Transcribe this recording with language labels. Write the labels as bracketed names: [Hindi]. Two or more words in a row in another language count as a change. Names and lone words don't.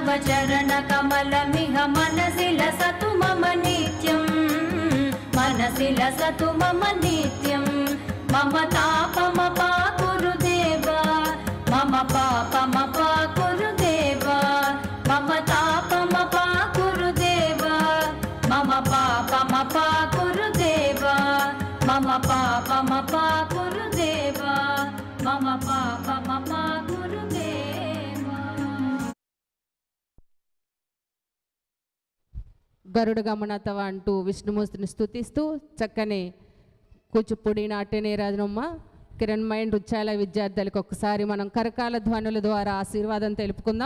[Sanskrit] चरणकमलमिह मनसि लसतु मम नित्यम् मनसि लसतु मम नित्यम् मम तापमपाकुरु देव मम पापमपाकुरु देव मम तापमपाकुरु देव मम पापमपाकुरु देव मम पापमपाकुरु देव मम पापमपाकुरु देव [Telugu] గరుడగమనతవ అంటూ విష్ణుమూర్తిని స్తుతిస్తూ చక్కని కూచిపూడి నాట్య నీరాజనమ్మ కిరణ్మయ నృత్యాల విద్యార్థులకు ఒక్కసారి మనం కరకాల ధ్వనుల ద్వారా ఆశీర్వాదం తెలుపుకుందాం.